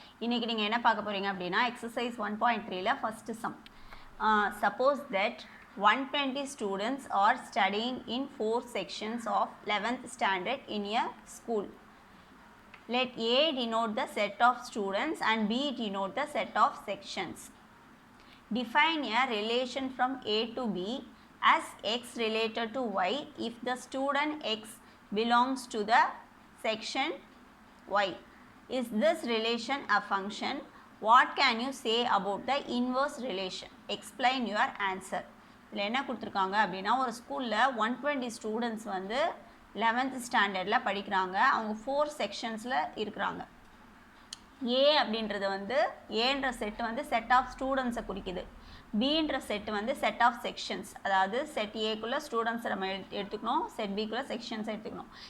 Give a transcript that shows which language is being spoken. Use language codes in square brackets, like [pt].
[ta] இன்னைக்கு நீங்க என்ன பார்க்க போறீங்க அப்படினா exercise 1.3 ல [en] first sum. Suppose that 120 students are studying in 4 sections of 11th standard in a school. Let A denote the set of students and B denote the set of sections. Define a relation from A to B as X related to Y if the student X belongs to the section Y. Is this relation a function? What can you say about the inverse relation? Explain your answer. [ta] இதில் என்ன கொடுத்துருக்காங்க அப்படின்னா ஒரு ஸ்கூலில் 120 students வந்து 11th ஸ்டாண்டர்டில் படிக்கிறாங்க. அவங்க 4 செக்ஷன்ஸில் இருக்கிறாங்க. ஏ அப்படின்றது வந்து ஏன்ற செட்டு வந்து செட் ஆஃப் ஸ்டூடெண்ட்ஸை குறிக்குது. பின்ற செட்டு வந்து செட் ஆஃப் செக்ஷன்ஸ், அதாவது செட் ஏக்குள்ளே ஸ்டூடெண்ட்ஸை நம்ம எடுத்துக்கணும், செட் பிக்குள்ளே செக்ஷன்ஸை எடுத்துக்கணும்.